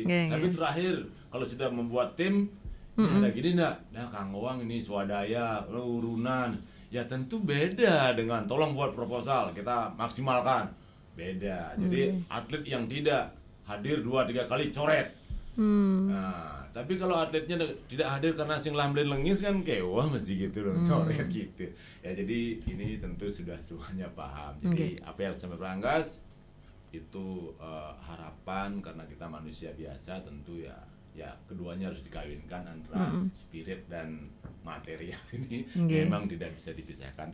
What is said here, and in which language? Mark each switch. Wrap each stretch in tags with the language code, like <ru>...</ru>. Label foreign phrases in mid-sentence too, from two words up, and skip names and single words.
<id>Tapi terakhir kalau sudah membuat tim ada gini nah Kang Owang ini swadaya, urunan ya tentu beda dengan tolong buat proposal kita maksimalkan, beda. Jadi atlet yang tidak hadir 2-3 kali coret. Nah, tapi kalau atletnya tidak hadir karena</id> <ban>sing lamben lengis</ban> <id>kan wah masih gitu loh, coret gitu. Ya jadi ini tentu sudah semuanya paham. Jadi apa yang disampaikan Pak Anggas itu harapan, karena kita manusia biasa tentu ya keduanya harus dikawinkan antara spirit dan material ini memang tidak bisa dipisahkan.</id>